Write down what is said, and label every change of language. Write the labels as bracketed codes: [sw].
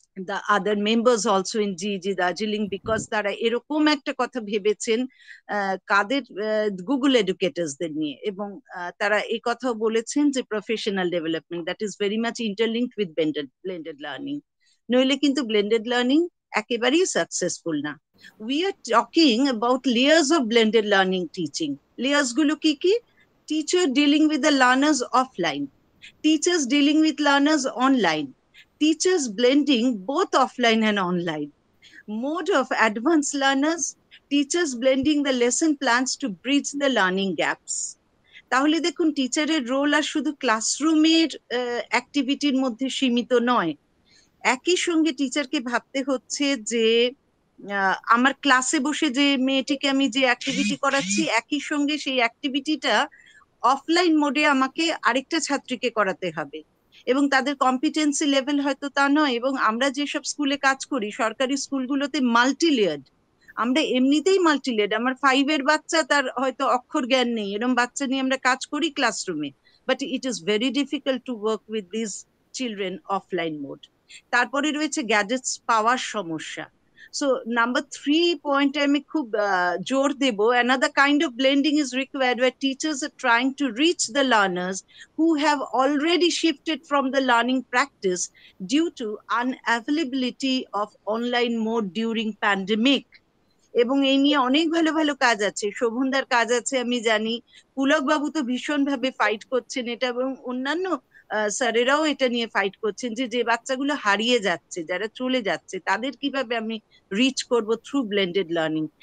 [en] the other members also in GEG Darjeeling, because [bn] তারা এরকম একটা কথা ভেবেছেন কাদের গুগল এডুকেটার্সদের নিয়ে, এবং তারা এই কথাও বলেছেন যে [en] professional development that is very much interlinked with blended learning, [bn] নইলে কিন্তু ব্লেন্ডেড লার্নিং একেবারেই সাকসেসফুল না। [en] We are talking about layers of blended learning teaching. Layers গুলো কি কি? Teacher dealing with the learners offline, teachers dealing with learners online, teachers blending both offline and online, mode of advanced learners, teachers blending the lesson plans to bridge the learning gaps. [bn] তাহলে দেখুন টিচারের role আর শুধু ক্লাসরুমের অ্যাক্টিভিটির মধ্যে সীমিত নয়, একই সঙ্গে টিচারকে ভাবতে হচ্ছে যে আমার ক্লাসে বসে যে মেয়েটিকে আমি যে অ্যাক্টিভিটি করাচ্ছি একই সঙ্গে সেই অ্যাক্টিভিটিটা অফলাইন মোডে আমাকে আরেকটা ছাত্রীকে করাতে হবে, এবং তাদের কম্পিটেন্সি লেভেল হয়তো তা নয়। এবং আমরা যেসব স্কুলে কাজ করি সরকারি স্কুলগুলোতে মাল্টিলেয়ার্ড, আমরা এমনিতেই মাল্টিলেয়ার্ড। আমার 5-এর বাচ্চা, তার হয়তো অক্ষর জ্ঞান নেই, এরকম বাচ্চা নিয়ে আমরা কাজ করি ক্লাসরুমে, [en] But it is very difficult to work with this children offline mode. [bn] তারপরে রয়েছে গ্যাজেটস পাওয়ার সমস্যা। [en] So number 3 point [bn] আমি খুব জোর দেব, [en] another kind of blending is required where teachers are trying to reach the learners who have already shifted from the learning practice due to unavailability of online mode during pandemic. [bn] এবং এই নিয়ে অনেক ভালো ভালো কাজ আছে, শোভনদার কাজ আছে আমি জানি, পুলক বাবু তো ভীষণ ভাবে ফাইট করছেন এটা, এবং অন্যান্য স্যারেরাও এটা নিয়ে ফাইট করছেন যে যে বাচ্চাগুলো হারিয়ে যাচ্ছে, যারা চলে যাচ্ছে, তাদের কিভাবে আমি রিচ করব থ্রু ব্লেন্ডেড লার্নিং।